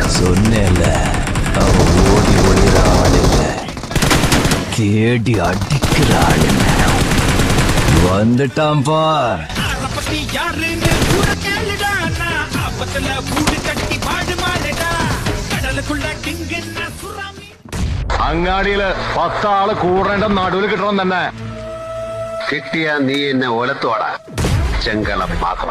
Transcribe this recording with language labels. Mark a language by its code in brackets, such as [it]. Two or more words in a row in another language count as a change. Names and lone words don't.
[ta] சொன்னேன்ல, அவ ஓடி ஒளிர ஆளில்ல, தேடி அடிக்கிற ஆளுங்க. வந்துட்டான் பார். [ml] അങ്ങാടിയില് 10 ആള് കൂടേണ്ട നടുവിൽ കിട്ടണം തന്നെ. കിട്ടിയാ നീ എന്നെ ഒലത്തോടാ, ചെങ്കളം മാത്രം.